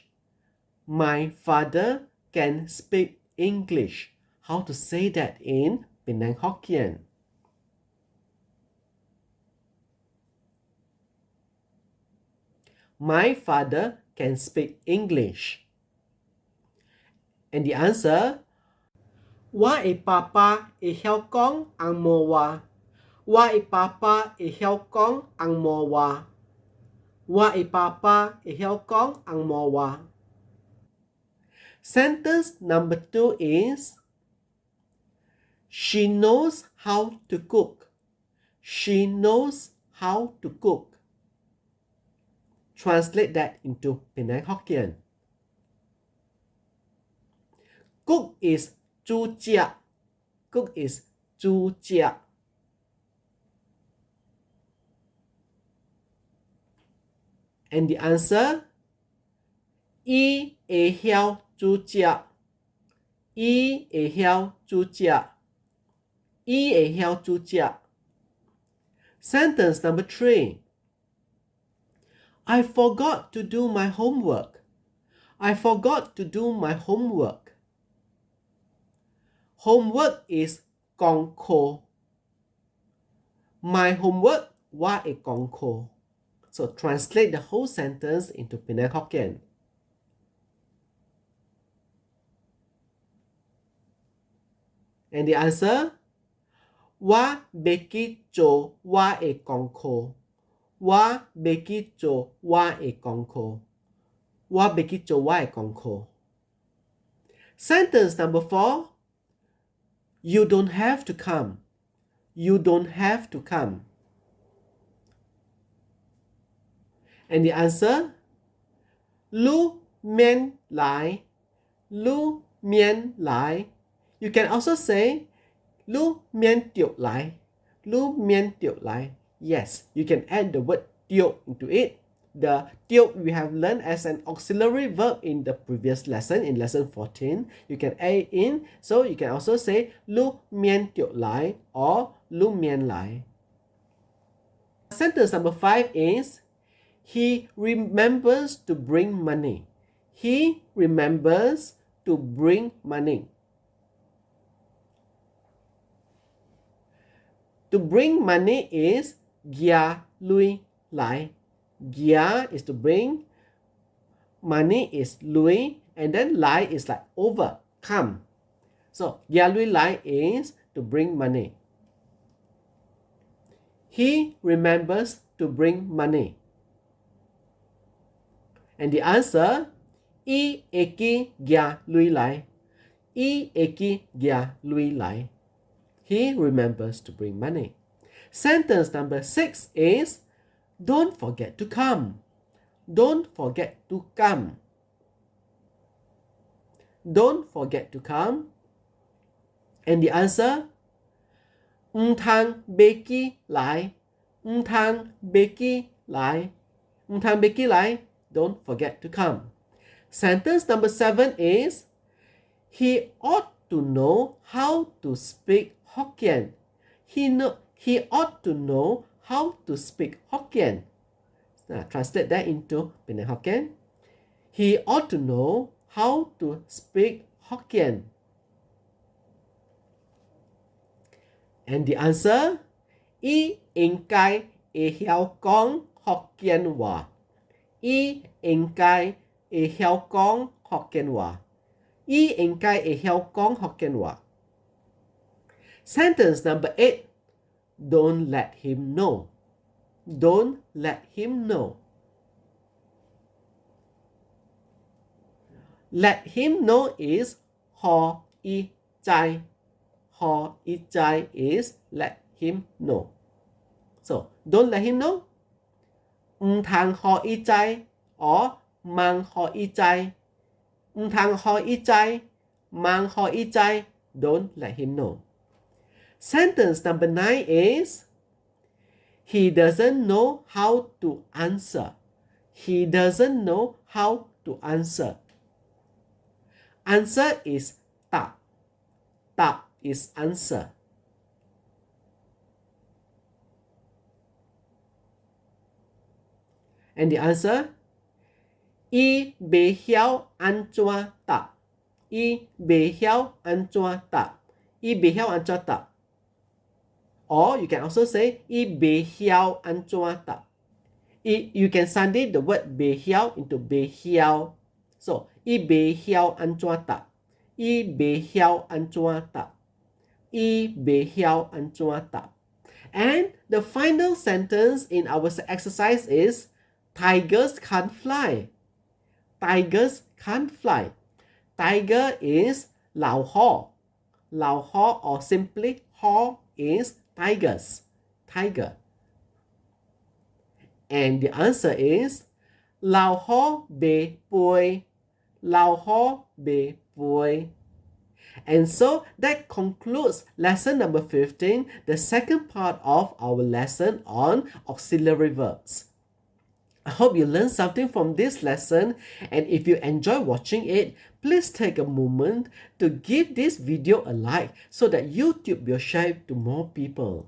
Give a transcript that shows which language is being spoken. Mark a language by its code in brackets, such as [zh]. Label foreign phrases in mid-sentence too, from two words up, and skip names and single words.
[en] My father can speak English. How to say that in Penang Hokkien? My father can speak English. And the answer, [nan] Wa e papa e hiao kong ang mo wa. Wa e papa e hiao kong ang mo wa. Wa e papa e hiao kong ang mo wa. [en] Sentence number 2 is, she knows how to cook. She knows how to cook. Translate that into Penang Hokkien. Cook is [nan] chu jia. [en] Cook is [nan] chu jia. [en] And the answer, [nan] y e hiao chu jia. Y e hiao chu jia. Y e hiao chu jia. [en] Sentence number 3. I forgot to do my homework. I forgot to do my homework. Homework is [nan] gong ko. [en] My homework [nan] wa e gong ko. [en] So translate the whole sentence into Penang Hokkien. And the answer, [nan] wa beki cho wa e gong ko. Wa beki cho wa e gong ko. Wa beki cho wa e gong ko. [en] Sentence number 4. You don't have to come. You don't have to come. And the answer, [nan] lu mian lai. Lu mian lai. [en] You can also say [nan] lu mian tiok lai. Lu mian tiok lai. [en] Yes, you can add the word tiok into it. The tiok we have learned as an auxiliary verb in the previous lesson, in lesson 14. You can add it in, so you can also say [nan] lu mian tiok lai [en] or [nan] lu mian lai. [en] Sentence number 5 is, he remembers to bring money. He remembers to bring money. To bring money is [nan] gia lui lai. [en] Gia is to bring, money is lui, and then lai is like over, come. So [nan] gia lui lai [en] is to bring money. He remembers to bring money. And the answer, [nan] y eki gia lui lai. Y eki gia lui lai. [en] He remembers to bring money. Sentence number 6 is, don't forget to come. Don't forget to come. Don't forget to come. And the answer, [nan] thang beki lai. Thang beki lai. Thang beki lai. [en] Don't forget to come. Sentence number 7 is, he ought to know how to speak Hokkien. He ought to know how to speak Hokkien. Now, translate that into Penang Hokkien. He ought to know how to speak Hokkien. And the answer, [nan] y 應該會曉講福建話. Y應該會曉講福建話. Y應該會曉講福建話. [en] Sentence number 8. Don't let him know. Don't let him know. Let him know is [nan] ho i chai. Ho i chai [en] is let him know. So don't let him know. [nan] Thang ho i chai or mang ho y chai. Thang ho y chai, mang ho y chai. [en] Don't let him know. Sentence number 9 is, he doesn't know how to answer. He doesn't know how to answer. Answer is tak. Tak is answer. And the answer, [nan] y bê hiao an chua tak. Y bê hiao an chua tak. Y bê hiao an chua tak. [en] Or you can also say [nan] y bê hiao an chua tak. [en] You can sunday the word [nan] bê hiao [en] into [nan] bê hiao. So y bê hiao an chua tak. Y bê hiao an chua tak. Y bê hiao an chua tak. [en] And the final sentence in our exercise is, tigers can't fly. Tigers can't fly. Tiger is [nan] lao ho. Lao ho, [en] or simply ho, is tigers. Tiger. And the answer is [nan] lao ho be pui. Lao ho be pui. [en] And so that concludes lesson number 15, the second part of our lesson on auxiliary verbs. I hope you learned something from this lesson, and if you enjoy watching it, please take a moment to give this video a like so that YouTube will share it to more people.